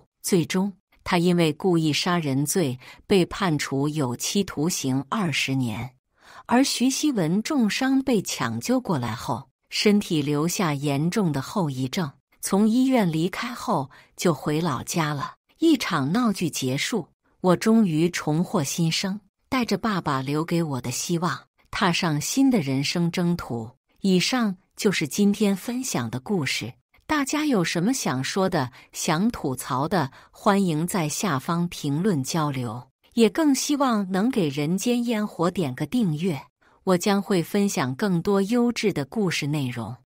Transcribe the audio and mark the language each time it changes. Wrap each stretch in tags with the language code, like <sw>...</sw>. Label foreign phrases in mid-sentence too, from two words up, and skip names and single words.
<zh>最終他因為故意殺人罪被判處有期徒刑20年，而徐熙文重傷被搶救過來後，身體留下嚴重的後遺症，從醫院離開後就回老家了。一場鬧劇結束， 我終於重獲新生，帶着爸爸留給我的希望，踏上新的人生征途。以上就是今天分享的故事，大家有什麼想說的、想吐槽的，歡迎在下方評論交流。也更希望能給人間煙火點個訂閱，我將會分享更多優質的故事內容。</zh>